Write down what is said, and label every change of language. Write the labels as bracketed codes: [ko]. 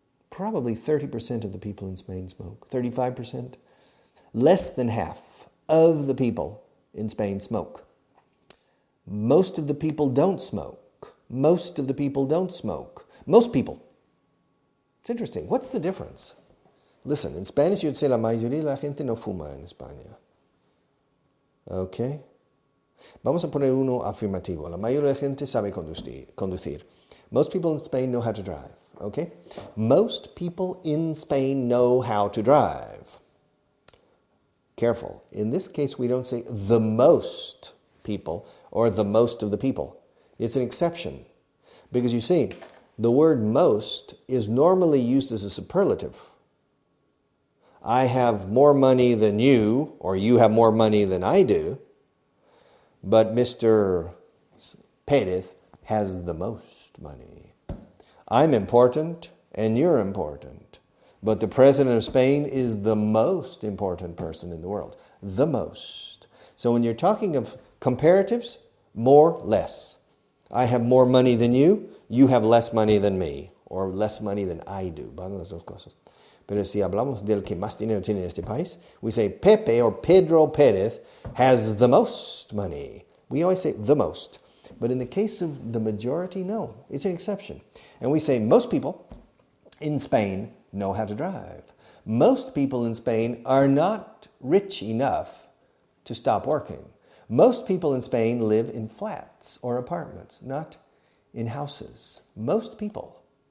[en] Probably 30% of the people in Spain smoke. 35%. Less than half of the people in Spain smoke. Most of the people don't smoke. Most of the people don't smoke. Most people. It's interesting. What's the difference? [es] Listen, in Spanish you'd say la mayoría de la gente no fuma en España. Okay? Vamos a poner uno afirmativo. La mayoría de la gente sabe conducir. [en] Most people in Spain know how to drive. Okay? Most people in Spain know how to drive. Careful. In this case, we don't say the most people or the most of the people. It's an exception. Because you see, the word most is normally used as a superlative. I have more money than you, or you have more money than I do, but Mr. Quieres has the most money. I'm important, and you're important, but the President of Spain is the most important person in the world. The most. So when you're talking of comparatives, more, less. I have more money than you, you have less money than me, or less money than I do. [es] Van las dos cosas. Pero si hablamos del que más dinero tiene en este país, we say Pepe or Pedro Quieres has the most money. [en] We always say the most. But in the case of the majority, no. It's an exception. And we say most people in Spain know how to drive. Most people in Spain are not rich enough to stop working. Most people in Spain live in flats or apartments, not in houses. Most people.